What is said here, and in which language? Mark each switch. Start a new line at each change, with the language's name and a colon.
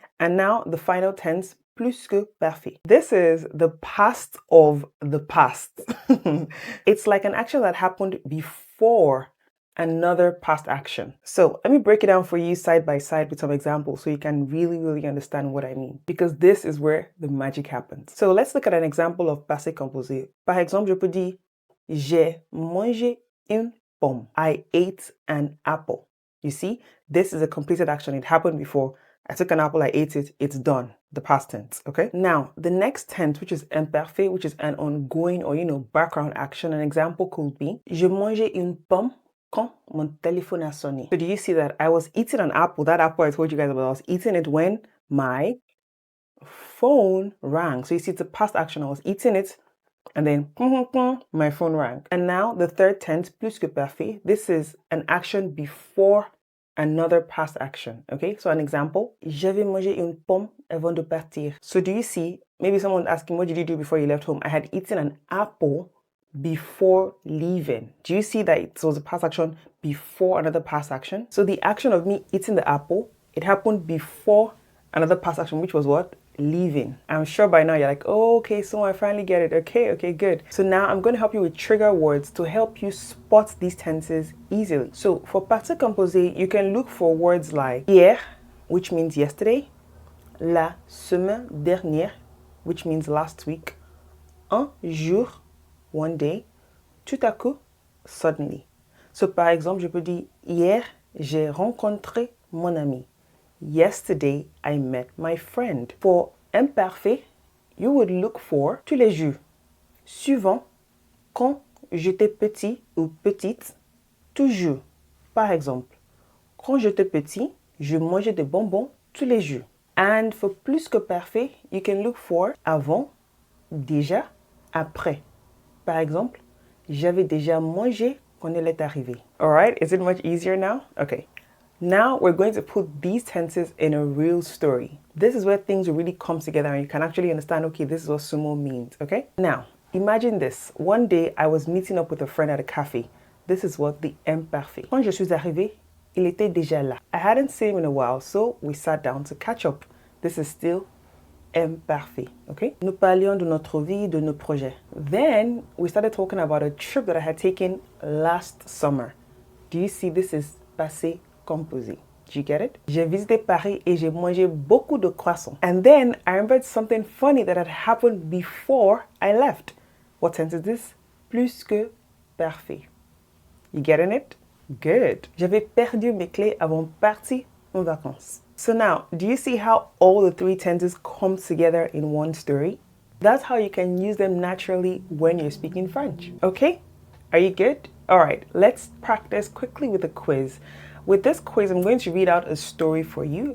English: And now the final tense, plus-que-parfait. This is the past of the past. It's like an action that happened before another past action. So let me break it down for you side by side with some examples so you can really understand what I mean, because this is where the magic happens. So let's look at an example of passé composé.
French: Par exemple, je peux dire j'ai mangé une pomme.
English: I ate an apple. You see, this is a completed action. It happened before. I took an apple, I ate it, it's done. The past tense, okay? Now, the next tense, which is imparfait, which is an ongoing or, background action. An example could be,
French: je mangeais une pomme quand mon téléphone a sonné.
English: So do you see that? I was eating an apple. That apple I told you guys about, I was eating it when my phone rang. So you see, it's a past action. I was eating it, and then my phone rang. And now the third tense, plus-que-parfait, this is an action before another past action. Okay, so an example,
French: j'avais mangé une pomme avant de partir.
English: So do you see, maybe someone asking, what did you do before you left home? I had eaten an apple before leaving. Do you see that it was a past action before another past action? So the action of me eating the apple, it happened before another past action, which was what? Leaving. I'm sure by now you're like, oh, okay, so I finally get it. Okay, good. So now I'm going to help you with trigger words to help you spot these tenses easily. So for passé composé, you can look for words like hier, which means yesterday,
French: la semaine dernière,
English: which means last week,
French: un jour,
English: one day,
French: tout à coup,
English: suddenly.
French: So par exemple, je peux dire hier, j'ai rencontré mon ami.
English: Yesterday, I met my friend. For imparfait, you would look for
French: tous les jours. Suivant, quand j'étais petit ou petite, toujours. Par exemple, quand j'étais petit, je mangeais des bonbons tous les jours.
English: And for plus-que-parfait, you can look for avant, déjà, après.
French: Par exemple, j'avais déjà mangé quand elle est arrivée.
English: All right, is it much easier now? Okay. Now we're going to put these tenses in a real story. This is where things will really come together and you can actually understand, okay, this is what sumo means, okay? Now, imagine this. One day I was meeting up with a friend at a cafe. This is what the imparfait.
French: Quand je suis arrivée, il était déjà là.
English: I hadn't seen him in a while, so we sat down to catch up. This is still imparfait, okay?
French: Nous parlions de notre vie, de nos projets.
English: Then we started talking about a trip that I had taken last summer. Do you see this is passé composé? Do you get it?
French: J'ai visité Paris et j'ai mangé beaucoup de croissants.
English: And then I remembered something funny that had happened before I left. What tense is this? Plus-que-parfait. You getting it? Good.
French: J'avais perdu mes clés avant de partir en vacances.
English: So now, do you see how all the three tenses come together in one story? That's how you can use them naturally when you're speaking French. Okay? Are you good? All right, let's practice quickly with a quiz. With this quiz, I'm going to read out a story for you.